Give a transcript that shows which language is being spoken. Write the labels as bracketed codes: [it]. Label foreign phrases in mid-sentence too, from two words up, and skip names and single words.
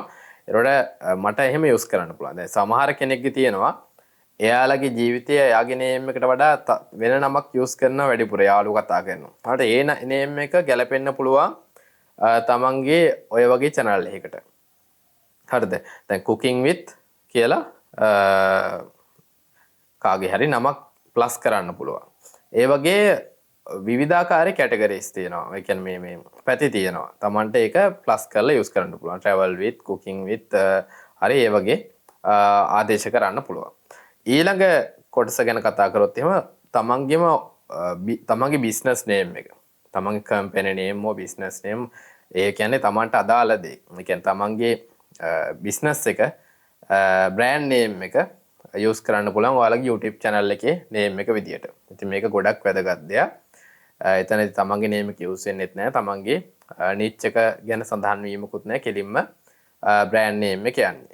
[si] ඒකට මට එහෙම use කරන්න පුළුවන්. දැන් සමහර කෙනෙක්ගේ තියෙනවා එයාලගේ ජීවිතය එයාගේ name එකට වඩා වෙන නමක් use කරනවා වැඩිපුර යාළුවෝ කතා කරනවා. හරියට ඒ name එක ගැලපෙන්න පුළුවන් තමන්ගේ ඔය වගේ channel එකකට. හරිද? දැන් [en] cooking with [si] කියලා කාගේ හරි නමක් plus කරන්න පුළුවන්. ඒ වගේ විවිධාකාරී categories තියෙනවා. ඒ කියන්නේ මේ පැති තියෙනවා. තමන්ට ඒක plus කරලා use කරන්න පුළුවන්. [en] travel with, cooking with [si] හරි ඒ වගේ ආදේශ කරන්න පුළුවන්. ඊළඟ කොටස ගැන කතා කරොත් එහෙම තමන්ගේ [en] business name [si] එක. තමන්ගේ [en] company name or business name [si] ඒ කියන්නේ තමන්ට අදාළ දේ. ඒ කියන්නේ තමන්ගේ business එක [en] brand name [si] එක use කරන්න පුළුවන් ඔයාලගේ [en] YouTube channel [si] එකේ name එක විදියට. ඉතින් මේක ගොඩක් වැදගත් දෙයක්. එතනදී තමන්ගේ name එක use වෙන්නෙත් නැහැ. තමන්ගේ niche එක ගැන සඳහන් වීමකුත් නැහැ. කෙලින්ම [en] brand name [si] එක යන්නේ.